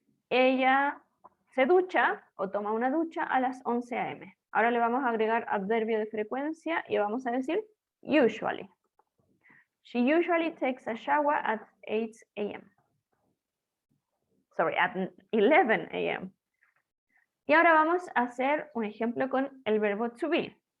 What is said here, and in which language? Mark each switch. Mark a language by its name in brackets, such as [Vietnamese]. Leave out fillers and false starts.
[Spanish] Ella se ducha o toma una ducha a las 11 a.m. Ahora le vamos a agregar adverbio de frecuencia y vamos a decir usually. [English] She usually takes a shower at 8 a.m. Sorry, at 11 a.m. [Spanish] Y ahora vamos a hacer un ejemplo con el verbo to be.